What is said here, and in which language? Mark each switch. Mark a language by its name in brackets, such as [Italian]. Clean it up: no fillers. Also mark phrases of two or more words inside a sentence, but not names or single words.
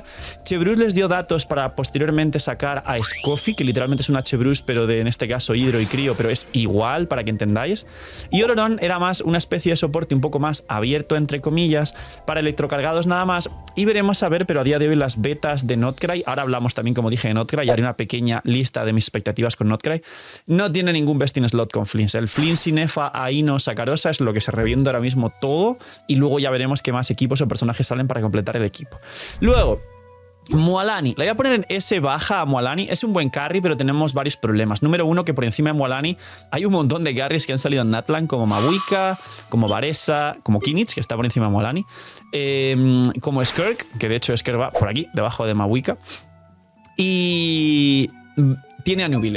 [Spanish] Chevreuse les dio datos para posteriormente sacar a Scoffy, que literalmente es una Chevreuse, pero de, en este caso, hidro y crío, pero es igual, para que entendáis. Y Ororón era más una especie de soporte un poco más abierto, entre comillas, para electrocargados nada más. Y veremos a ver, pero a día de hoy las betas de Notcry, ahora hablamos también, como dije, de Notcry, y haré una pequeña lista de mis expectativas con Notcry, no tiene ningún [English] best in slot [Spanish] con Flins. El Flins, Inefa, Aino, Sakarosa es lo que se revienta ahora mismo todo, y luego ya veremos qué más equipos o personajes salen para completar el equipo. Luego, Mualani, la voy a poner en S baja a Mualani. Es un buen carry, pero tenemos varios problemas. Número uno, que por encima de Mualani hay un montón de carries que han salido en Natlan, como Mabuika, como Varesa, como Kinich, que está por encima de Mualani, como Skirk, que de hecho Skirk va por aquí, debajo de Mabuika, y tiene a New Billet.